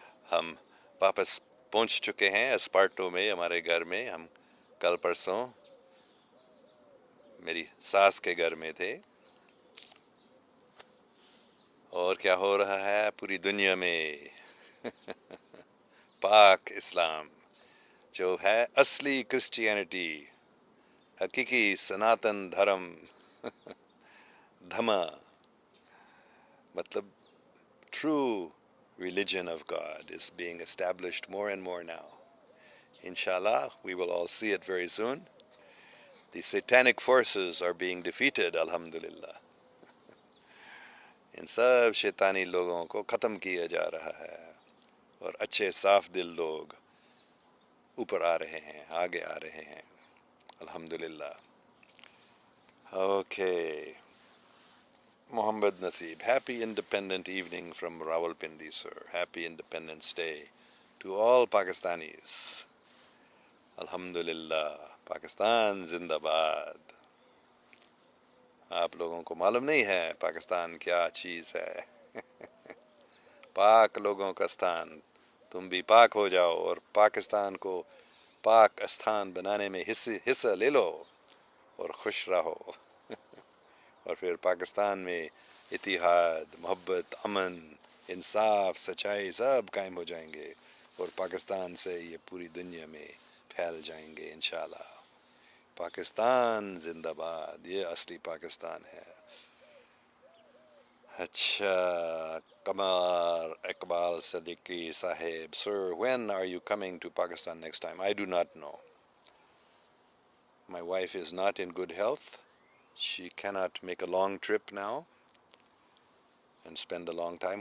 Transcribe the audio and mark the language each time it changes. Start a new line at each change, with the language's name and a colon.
Hindi: हम वापस पहुंच चुके हैं एस्पार्टो में, हमारे घर में। हम कल परसों मेरी सास के घर में थे। और क्या हो रहा है पूरी दुनिया में? पाक इस्लाम जो है असली क्रिश्चियनिटी, हकीकी सनातन धर्म, धमा, मतलब
English: true religion of God is being established more and more now. Inshallah, we will all see it very soon. The satanic forces are being defeated, alhamdulillah.
Hindi: इन सब शैतानी लोगों को खत्म किया जा रहा है और अच्छे साफ दिल लोग ऊपर आ रहे हैं, आगे आ रहे हैं, alhamdulillah.
English: Okay. Muhammad Naseeb, happy Independent evening from Rawalpindi, sir. Happy Independence Day to all Pakistanis. Alhamdulillah.
Hindi: Pakistan Zindabad. आप लोगों को मालूम नहीं है पाकिस्तान क्या चीज़ है? पाक लोगों का स्थान। तुम भी पाक हो जाओ और पाकिस्तान को पाक स्थान बनाने में हिस्सा ले लो और खुश रहो। और फिर पाकिस्तान में इतिहाद, मोहब्बत, अमन, इंसाफ, सच्चाई सब कायम हो जाएंगे और पाकिस्तान से ये पूरी दुनिया में फैल जाएंगे इंशाल्लाह। पाकिस्तान जिंदाबाद, ये असली पाकिस्तान है।
English: अच्छा, Kamar Iqbal Siddiqui Sahib, sir, when are you coming to Pakistan next time? I do not know. My wife is not in good health. She cannot make a long trip now and spend a long time.